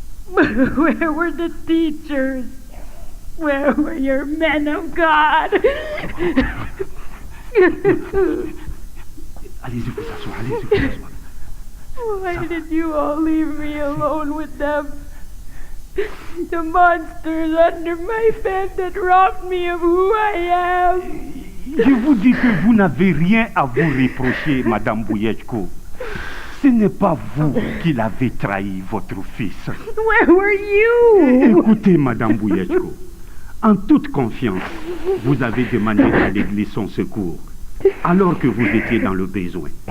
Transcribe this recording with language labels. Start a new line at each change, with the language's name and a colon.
English: Where were the teachers? Where were your men of God?
French: Allez-y vous asseoir, allez-y vous asseoir.
English: Why did you all leave me alone with them? The monsters under my bed that robbed me of who I am.
French: Je vous dis que vous n'avez rien à vous reprocher, Madame Bouilletko. Ce n'est pas vous qui l'avez trahi, votre fils.
English: Where were you?
French: Écoutez, Madame Bouilletko, en toute confiance, vous avez demandé à l'Église son secours, alors que vous étiez dans le besoin.